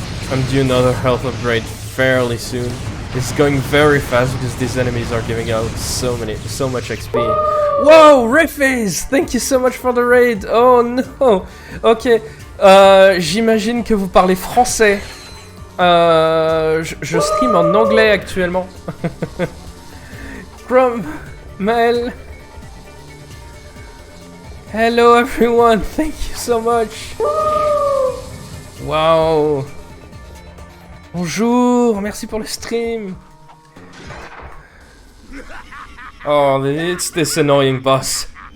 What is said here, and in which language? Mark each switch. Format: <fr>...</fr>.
<en>I'm due another health upgrade fairly soon. It's going very fast because these enemies are giving out so much XP. Whoa, Riffies! Thank you so much for the raid. Oh no. Ok.</en> <fr>J'imagine que vous parlez français. Je stream en anglais actuellement. Chrome, Maël.</fr> <en>Hello everyone. Thank you so much. Wow.</en> <fr>Bonjour, merci pour le stream.</fr> <en>Oh, it's this annoying boss.</en>